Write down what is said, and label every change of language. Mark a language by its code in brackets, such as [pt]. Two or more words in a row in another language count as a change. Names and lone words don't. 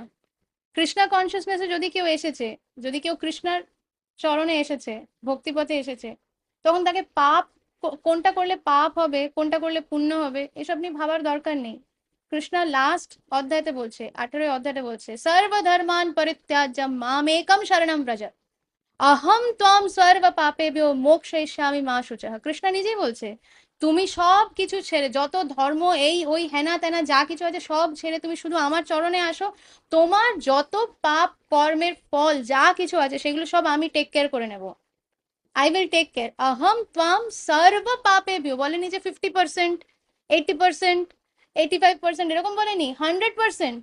[bn] কৃষ্ণা কনসিয়াসনেসে যদি কেউ এসেছে, যদি কেউ কৃষ্ণার চরণে এসেছে, ভক্তিপথে এসেছে, তখন তাকে পাপ কোনটা করলে পাপ হবে, কোনটা করলে পুণ্য হবে, এসব নিয়ে ভাবার দরকার নেই। কৃষ্ণা লাস্ট অধ্যায়তে বলছে, 18 অধ্যায়তে বলছে, [sa] সর্বধর্মান পরিত্যাজ্য মামেকম শরণম ব্রজ, অহম ত্বম সর্ব পাপেভ্যো মোক্ষয়িষ্যামি মা শুচঃ। [bn] কৃষ্ণ নিজেই বলছে, তুমি সব কিছু ছেড়ে, যত ধর্ম এই ওই হেনা তেনা যা কিছু আছে সব ছেড়ে তুমি শুধু আমার চরণে আসো, তোমার যত পাপ কর্মের ফল যা কিছু আছে সেগুলো সব আমি [en] take care [bn] করে নেব। [en] I will take care. [sa] অহম ত্বম সর্ব পাপেভ্যো [bn] বলেনি যে 50%, 80%, 85%, এরকম বলেনি, 100%।